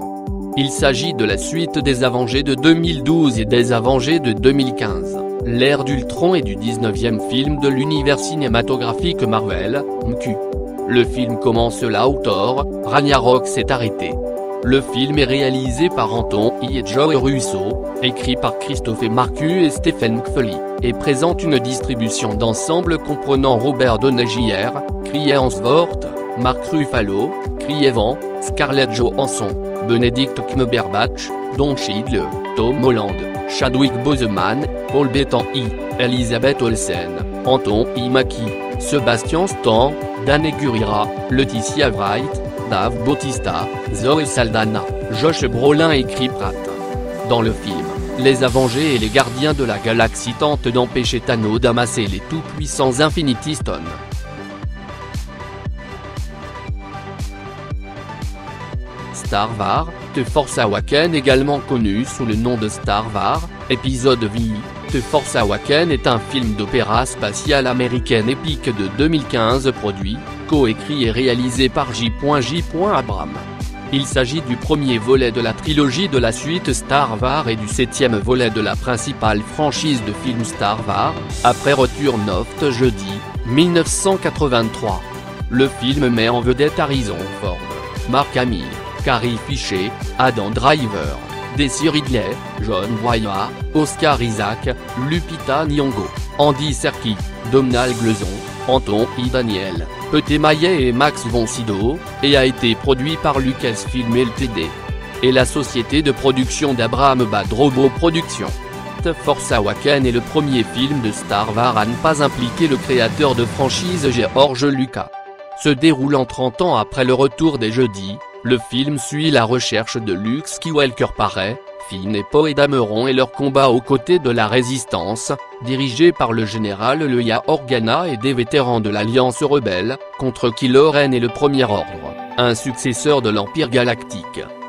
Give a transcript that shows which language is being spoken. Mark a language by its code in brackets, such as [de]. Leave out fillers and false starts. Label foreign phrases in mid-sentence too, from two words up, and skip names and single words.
[fr] Il s'agit de la suite des Avengers de 2012 et des Avengers de 2015, l'ère d'Ultron et du 19e film de l'univers cinématographique Marvel, MCU. Le film commence là où Thor, Ragnarok s'est arrêté. Le film est réalisé par Anton et Joe Russo, écrit par Christophe Marcus et Stephen McFeely, et présente une distribution d'ensemble comprenant Robert Downey Jr., Chris Hemsworth, Mark Ruffalo, Chris Evans, Scarlett Johansson, Benedict Cumberbatch, Don Cheadle, Tom Holland, Chadwick Boseman, Paul Bettany, Elizabeth Olsen, Anton Mackie, Sebastian Stan, Danny Gurira, Leticia Wright, Dave Bautista, Zoe Saldana, Josh Brolin et Chris Pratt. Dans le film, les Avengers et les Gardiens de la Galaxie tentent d'empêcher Thanos d'amasser les tout-puissants Infinity Stones. Star Wars, The Force Awakens également connu sous le nom de Star Wars, épisode V, The Force Awakens est un film d'opéra spatial américain épique de 2015 produit, co-écrit et réalisé par J.J. Abrams. Il s'agit du premier volet de la trilogie de la suite Star Wars et du 7e volet de la principale franchise de films Star Wars, après Return of the Jedi, 1983. Le film met en vedette Harrison Ford, Mark Hamill, Carrie Fisher, Adam Driver, Daisy Ridley, John Boyega, Oscar Isaac, Lupita Nyong'o, Andy Serkis, Domhnall Gleeson, Anton Daniel, Pete Maillet et Max von Sydow, et a été produit par Lucasfilm Ltd. et la société de production d'Abraham Bad Robot Productions. The Force Awakens est le premier film de Star Wars à ne pas impliquer le créateur de franchise George Lucas. Se déroulant 30 ans après le retour des Jedi, le film suit la recherche de Luke Skywalker par Rey, Finn et Poe Dameron et leur combat aux côtés de la Résistance, dirigé par le général Leia Organa et des vétérans de l'Alliance rebelle, contre Kylo Ren et le Premier Ordre, un successeur de l'Empire galactique.